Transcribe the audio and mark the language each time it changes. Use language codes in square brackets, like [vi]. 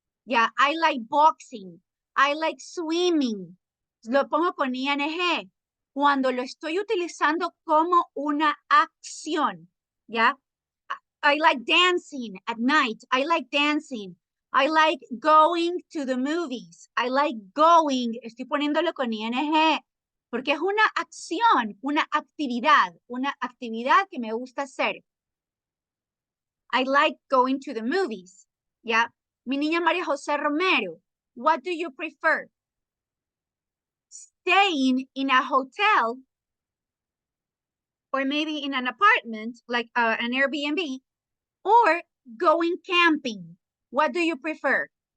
[en] Ya, I like boxing, I like swimming. [es] Lo pongo con ing cuando lo estoy utilizando como una acción, ¿ya? [en] I like dancing at night. I like dancing. I like going to the movies. I like going. [es] Estoy poniéndolo con ing porque es una acción, una actividad que me gusta hacer. [en] I like going to the movies. [es] ¿Ya? Mi niña [en] María José Romero, what do you prefer? Staying in a hotel or maybe in an apartment like an Airbnb or going camping? What do you prefer?